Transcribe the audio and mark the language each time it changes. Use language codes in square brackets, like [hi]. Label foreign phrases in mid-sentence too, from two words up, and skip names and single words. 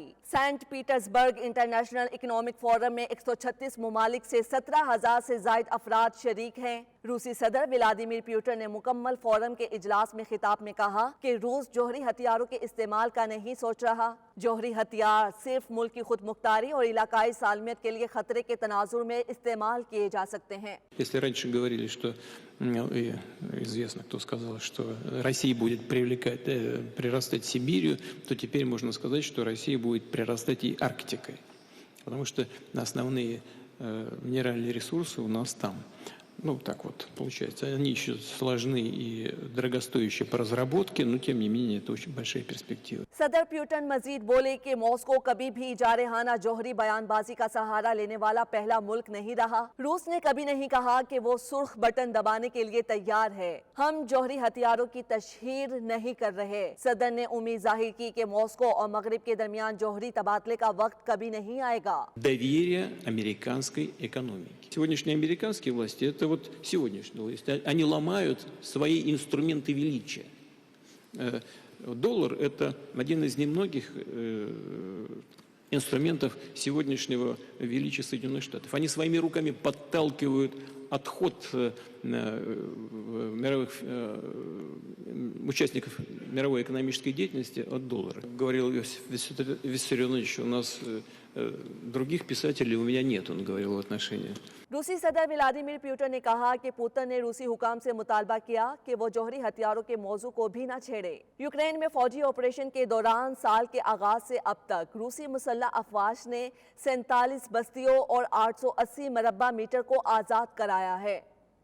[ur] سینٹ پیٹرزبرگ انٹرنیشنل اکنامک فورم میں 136 ممالک سے 17,000 سے زائد افراد شریک ہیں۔ روسی صدر ولادیمیر پوٹن نے مکمل فورم کے اجلاس میں خطاب میں کہا کہ روس جوہری ہتھیاروں کے استعمال کا نہیں سوچ رہا۔ جوہری ہتھیار صرف ملک کی خود مختاری اور علاقائی سالمیت کے لیے خطرے کے تناظر میں استعمال کیے جا سکتے ہیں۔ [ru] Если раньше говорили, что известно, кто сказал, что Россия будет прирастать Сибирью, то теперь можно сказать, что Россия будет прирастать и Арктикой, потому что основные минеральные ресурсы у нас там. Ну, так вот получается. Они еще сложны и дорогостоящие по разработке, но тем не менее это очень большая перспектива. [ur] صدر پیوٹن مزید بولے کہ ماسکو کبھی بھی جارحانہ جوہری بیان بازی کا سہارا لینے والا پہلا ملک نہیں رہا۔ روس نے کبھی نہیں کہا کہ وہ سرخ بٹن دبانے کے لیے تیار ہے۔ ہم جوہری ہتھیاروں کی تشہیر نہیں کر رہے۔ صدر نے امید ظاہر کی کہ моско اور مغرب کے درمیان جوہری تبادلے کا وقت کبھی نہیں آئے گا۔ [ru] Доверие американской экономики. Сегодняшние американские власти, это вот сегодняшние власти, они ломают свои инструменты величия. Доллар – это один из немногих инструментов сегодняшнего величия Соединенных Штатов. Они своими руками подталкивают отход мировых участников мировой экономической деятельности от доллара. Говорил Виссарионович, у нас других писателей у меня нет, он говорил в отношении. [ur] روسی صدر ولادیمیر پوٹن نے کہا کہ پوتن نے روسی حکام سے مطالبہ کیا کہ وہ جوہری ہتھیاروں کے موضوع کو بھی نہ چھیڑے۔ یوکرین میں فوجی آپریشن کے دوران سال کے آغاز سے اب تک روسی مسلح افواج نے 47 بستیوں اور 880 مربع میٹر کو آزاد کرایا ہے۔